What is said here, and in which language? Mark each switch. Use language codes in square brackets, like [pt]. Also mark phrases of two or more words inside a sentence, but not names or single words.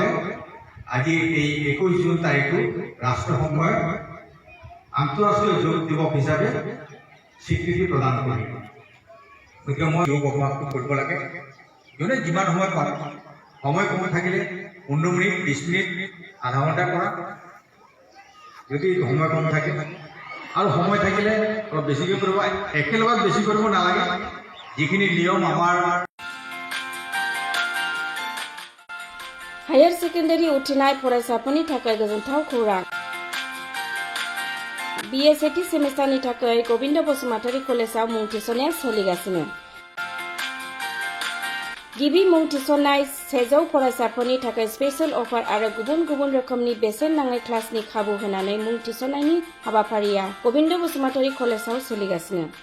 [as] আজি এই 21 জুন তাৰিখটো ৰাষ্ট্ৰসংঘই আন্তঃৰাষ্ট্ৰীয় যোগ দিৱস হিচাপে স্বীকৃতি প্ৰদান কৰিব গতিকে মই যোগ অভ্যাসটো কৰিব লাগে যোনে যিমান সময় পাৰে সময় কম থাকিলে 15 মিনিট 20 মিনিট আধা ঘণ্টা কৰা যদি সময় কম থাকে আৰু সময় থাকিলে অলপ বেছিকৈ কৰিব একেলগত বেছি কৰিব নালাগে যিখিনি নিয়ম আমাৰ [en] Higher Secondary [brx] उथ्रिनाय फरायसाफोरनि थाखाय गोजोनथाव खौरां BSAT सेमेस्टारनि थाखाय गोविन्द बसुमतारी कलेजाव मुं थिसननाया सोलिगासिनो गिबि मुं थिसननाय 100 फरायसाफोरनि थाखाय [en] special offer [brx] आरो गुबुन गुबुन रोखोमनि बेसेन नाङै क्लासनि खाबु होनानै मुं थिसननायनि हाबाफारिया गोविन्द बसुमतारी कलेजाव सोलिगासिनो